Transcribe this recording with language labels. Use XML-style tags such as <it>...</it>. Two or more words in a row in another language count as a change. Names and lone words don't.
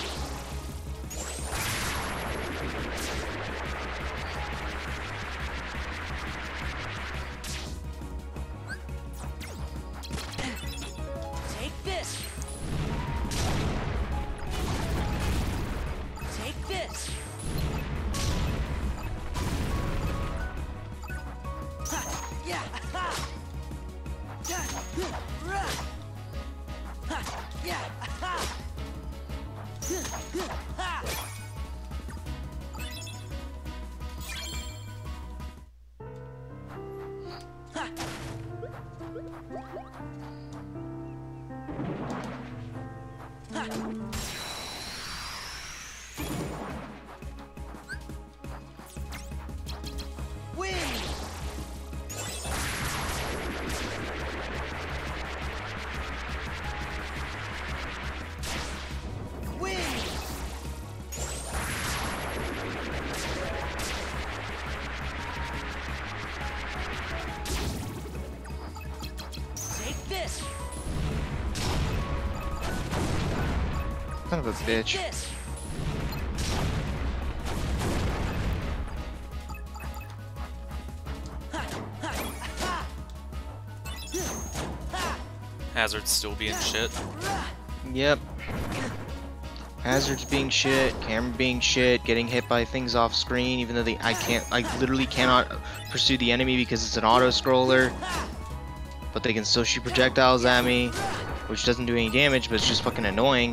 <en>Take this. Take this. Ha, yeah. Ha. Yeah. Rah. Ha, yeah. Ha. Ha. Ha. Ha. Win. Win. Take this. Son of a Take bitch. this. Ha, ha, ha. Ha. Hazard's still being shit. Rah. Yep. Hazards being shit, camera being shit, getting hit by things off screen, even though I literally cannot pursue the enemy because it's an auto scroller. But they can still shoot projectiles at me, which doesn't do any damage, but it's just fucking annoying.</en>